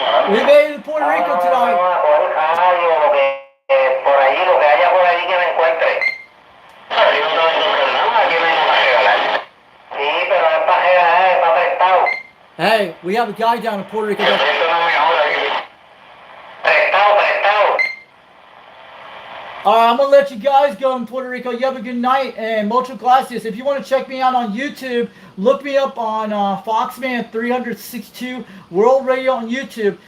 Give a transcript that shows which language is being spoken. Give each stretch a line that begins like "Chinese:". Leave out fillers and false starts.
English: we made it to Puerto Rico tonight.
Spanish: Por allí, lo que haya por allí que me encuentre. Yo no tengo que nada, aquí vengo para regalar. Sí, pero no es para regalar, es para prestado.
English: Hey, we have a guy down in Puerto Rico.
Spanish: Esto no me joda aquí. Prestado, prestado.
English: All right, I'm going to let you guys go in Puerto Rico. You have a good night, and
Spanish: muchas gracias.
English: If you want to check me out on YouTube, look me up on Foxman 362 World Radio on YouTube.